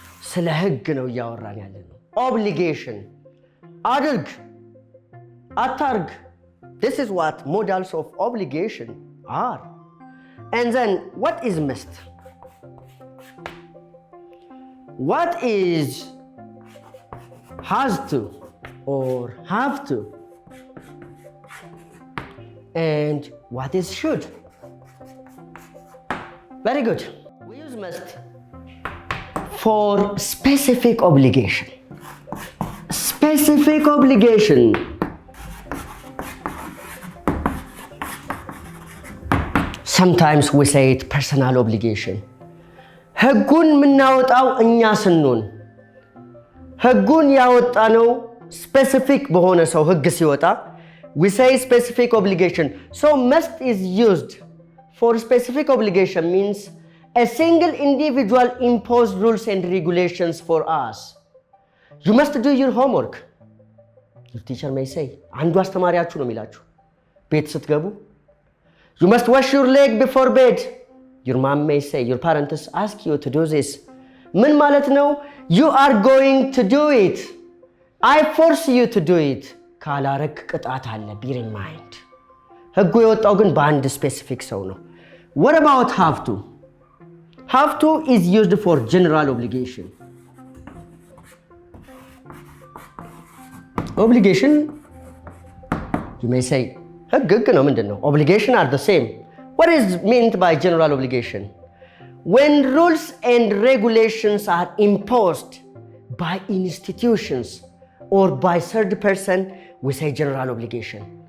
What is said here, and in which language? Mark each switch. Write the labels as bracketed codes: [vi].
[am] ስለ ህግ ነው እያወራን ያለነው። obligation አድርግ አታርግ. [en] This is what modals of obligation are. And then what is must? What is has to or have to? And what is should? Very good. We use must for specific obligation. Specific obligation. Sometimes we say it personal obligation. [am] ህጉን የምናወጣው እኛ ስንሆን ህጉን ያወጣነው specific በሆነ ሰው ህግ ሲወጣ [en] we say specific obligation. So must is used for specific obligation means a single individual imposed rules and regulations for us. You must do your homework. Your teacher may say [am] አንዱ አስተማሪያችሁ ነው የሚላችሁ ቤት ስትገቡ [en] you must wash your leg before bed. Your mom may say, your parents ask you to do this. [am] ምን ማለት ነው? [en] You are going to do it. I force you to do it. [am] ካላረክ ቅጣት አለ. [en] Bear in mind. [am] ህጉ የወጣው ግን በአንድ ስፔሲፊክ ሰው ነው። [en] What about have to? Have to is used for general obligation. Obligation, you may say, [am] ህግ ነው ምንድን ነው? [en] Obligation are the same. What is meant by general obligation? When rules and regulations are imposed by institutions or by third person, we say general obligation.